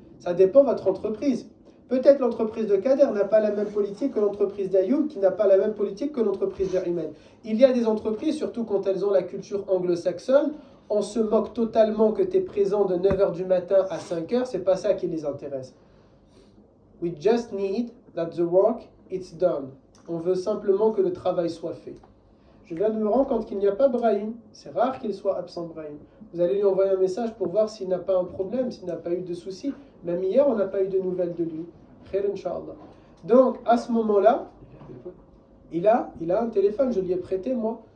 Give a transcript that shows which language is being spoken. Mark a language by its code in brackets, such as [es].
[fr] Ça dépend de votre entreprise. Peut-être l'entreprise de Kader n'a pas la même politique que l'entreprise d'Ayoub, qui n'a pas la même politique que l'entreprise de Imed. Il y a des entreprises, surtout quand elles ont la culture anglo-saxonne, on se moque totalement que tu es présent de 9h du matin à 5h, c'est pas ça qui les intéresse. [en] We just need that the work is done. [fr] On veut simplement que le travail soit fait. Je viens de me rendre compte qu'il n'y a pas Brahim. C'est rare qu'il soit absent, Brahim. Vous allez lui envoyer un message pour voir s'il n'a pas un problème, s'il n'a pas eu de soucis. Même hier, on n'a pas eu de nouvelles de lui. [ar] Khair, Inch'Allah. [fr] Donc, à ce moment-là, il a un téléphone, je lui ai prêté, moi.